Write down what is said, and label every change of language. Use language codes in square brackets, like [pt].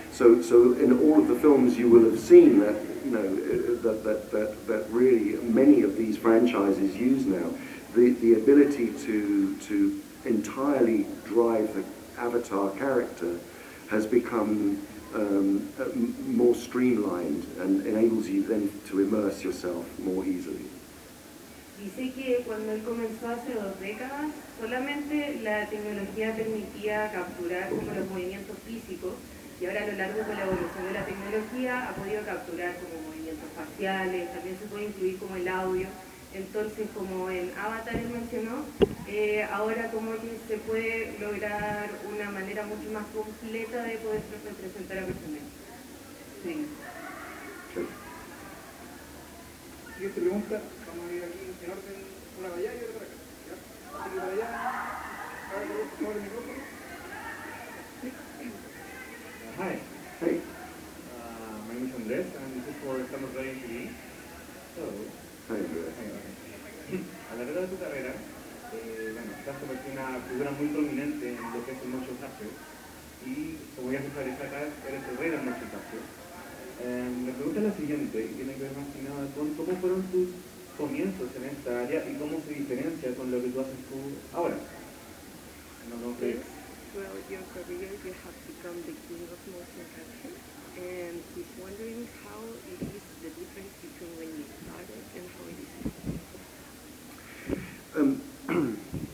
[en] So in all of the films you will have seen that, you know, that really many of these franchises use now, the ability to entirely drive the avatar character has become more streamlined and enables you then to immerse yourself more easily. [es] Dice que cuando él comenzó hace 2 décadas, solamente la tecnología permitía capturar como los movimientos físicos, y ahora a lo largo de la evolución de la tecnología ha podido capturar como movimientos faciales, también se puede incluir como el audio. Entonces, como en Avatar él mencionó, ahora como que se puede lograr una manera mucho más completa de poder representar a personajes. Sí. siguiente pregunta, vamos a ir aquí en orden, una para allá y otra para acá. ¿Ya? Así que para allá, a ver, por favor, el micrófono. [en] Hi. Hey. My name is Andrés, and this is for Estamos Ready TV. So, Hey, Andrés. [es] a lo largo de tu carrera, bueno, te has convertido en una figura muy prominente en lo que es el motion capture. Y como ya se establece acá, eres el rey del motion capture. La pregunta es la siguiente, y tiene que ver más que nada con cómo fueron tus comienzos en esta área y cómo se diferencia con lo que tú haces tú ahora. No sé. [en] Throughout your career, you have become the king of motion capture, and he's wondering how it is the difference between when you started and how it is.